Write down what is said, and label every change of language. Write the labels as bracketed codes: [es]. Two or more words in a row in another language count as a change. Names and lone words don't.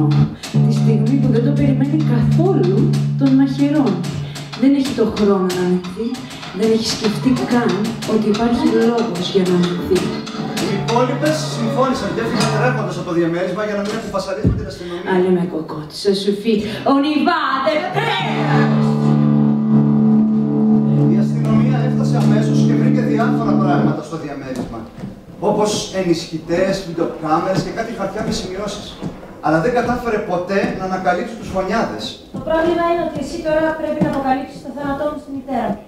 [el] Τη στιγμή που δεν το περιμένει καθόλου, τον μαχαιρώνει. Δεν έχει το χρόνο να ανοιχθεί, δεν έχει σκεφτεί καν ότι υπάρχει λόγος για να ανοιχθεί. Οι υπόλοιπες συμφώνησαν και έφυγαν τρέχοντας από το διαμέρισμα για να μην έχουν φασαρίσει με την αστυνομία. [fr] Allez ma cocotte, ça suffit. On y va, des [el] Η αστυνομία έφτασε αμέσως και βρήκε διάφορα πράγματα στο διαμέρισμα. Όπως ενισχυτές, βιντεοκάμερες και κάτι χαρτιά με σημειώσεις. Αλλά δεν κατάφερε ποτέ να ανακαλύψει τους φωνιάδες. Το πρόβλημα είναι ότι εσύ τώρα πρέπει να αποκαλύψεις το θάνατό μου στη μητέρα μου.